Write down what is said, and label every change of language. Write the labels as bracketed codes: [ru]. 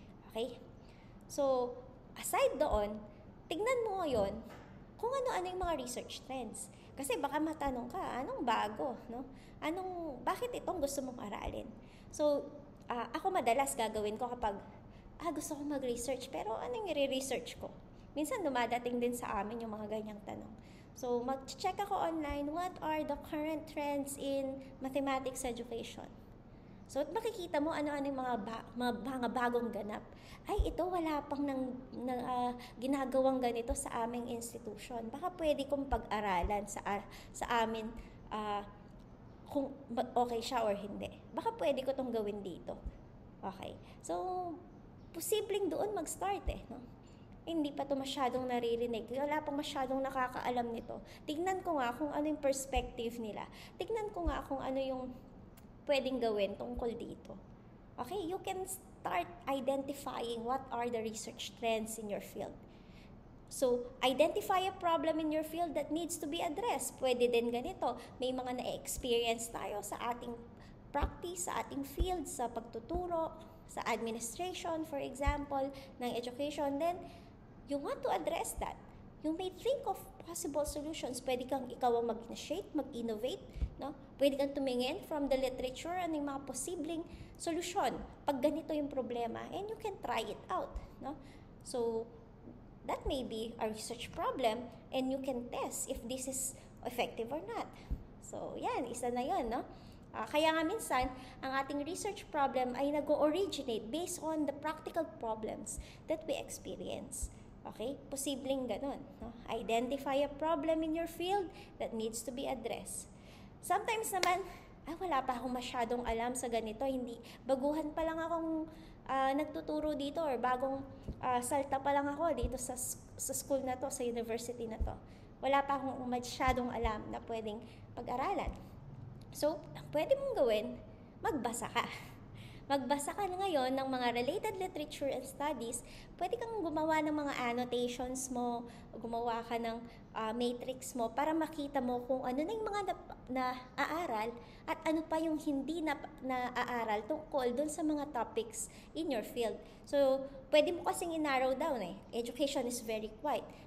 [tl] Okay? So, aside doon, tignan mo ngayon kung ano-ano yung mga research trends. Kasi baka matanong ka, anong bago, no? Bakit itong gusto mong aralin? So, ako madalas gagawin ko kapag gusto ko mag-research, pero anong i-research ko? Minsan dumadating din sa amin yung mga ganyang tanong. So, mag-check ako online, [en] what are the current trends in mathematics education? [tl] So, makikita mo ano-ano yung mga bagong ganap. Ay, ito wala pang ginagawang ganito sa aming institution. Baka pwede kong pag-aralan sa amin kung okay siya or hindi. Baka pwede ko itong gawin dito. Okay. So, posibleng doon mag-start no? Hindi pa ito masyadong naririnig. Wala pang masyadong nakakaalam nito. Tignan ko nga kung ano yung perspective nila. Tignan ko nga kung ano yung pwedeng gawin tungkol dito. [en] Okay, you can start identifying what are the research trends in your field. So, identify a problem in your field that needs to be addressed. [tl] Pwede din ganito. May mga na-experience tayo sa ating practice, sa ating field, sa pagtuturo, sa administration, for example, ng education. [en] Then, you want to address that. You may think of possible solutions. [tl] Pwede kang ikaw ang mag-initiate, mag-innovate, no? Pwede kang tumingin [en] from the literature [tl] ano yung mga posibleng solusyon pag ganito yung problema, [en] and you can try it out, [tl] no? [en] So, that may be a research problem, and you can test if this is effective or not. [tl] So, yan, isa na yun, no? Kaya nga minsan, ang ating research problem ay nag-originate [en] based on the practical problems that we experience. [tl] Okay? Posibleng ganun. No? [en] Identify a problem in your field that needs to be addressed. [tl] Sometimes naman, wala pa akong masyadong alam sa ganito. Hindi, baguhan pa lang akong nagtuturo dito, or bagong salta pa lang ako dito sa school na to, sa university na to. Wala pa akong masyadong alam na pwedeng pag-aralan. So, ang pwede mong gawin, magbasa ka. Magbasa ka ngayon ng mga [en] related literature and studies. [tl] Pwede kang gumawa ng mga annotations mo, gumawa ka ng matrix mo para makita mo kung ano na yung mga na-aaral at ano pa yung hindi na-aaral tungkol dun sa mga topics [en] in your field. [tl] So, pwede mo kasing i-narrow down [en] Education is very wide.